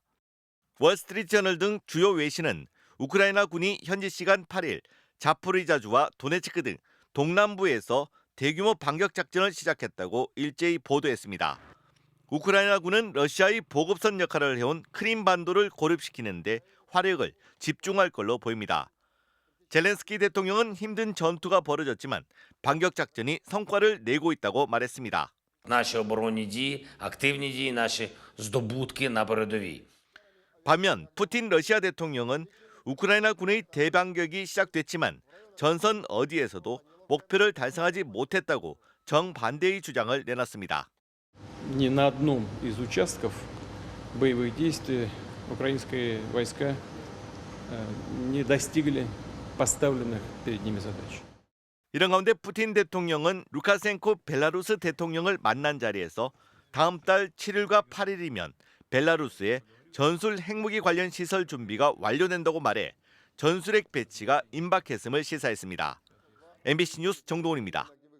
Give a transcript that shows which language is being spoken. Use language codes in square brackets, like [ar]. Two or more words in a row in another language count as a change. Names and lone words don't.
[ko] 월스트리트저널 등 주요 외신은 우크라이나 군이 현지 시간 8일 자포리자주와 도네츠크 등 동남부에서 대규모 반격 작전을 시작했다고 일제히 보도했습니다. 우크라이나군은 러시아의 보급선 역할을 해온 크림반도를 고립시키는 데 화력을 집중할 걸로 보입니다. 젤렌스키 대통령은 힘든 전투가 벌어졌지만 반격 작전이 성과를 내고 있다고 말했습니다. [uk] Наші оборонні дії, активні дії, наші здобутки на передовій. [ko] 반면 푸틴 러시아 대통령은 우크라이나 군의 대반격이 시작됐지만 전선 어디에서도 목표를 달성하지 못했다고 정반대의 주장을 내놨습니다. [ru] Ни на одном из участков боевых действий украинские войска не достигли поставленных перед ними задач. [ko] 이런 가운데 푸틴 대통령은 루카센코 벨라루스 대통령을 만난 자리에서 다음 달 7일과 8일이면 벨라루스에 전술 핵무기 관련 시설 준비가 완료된다고 말해 전술핵 배치가 임박했음을 시사했습니다. MBC 뉴스 정동훈입니다.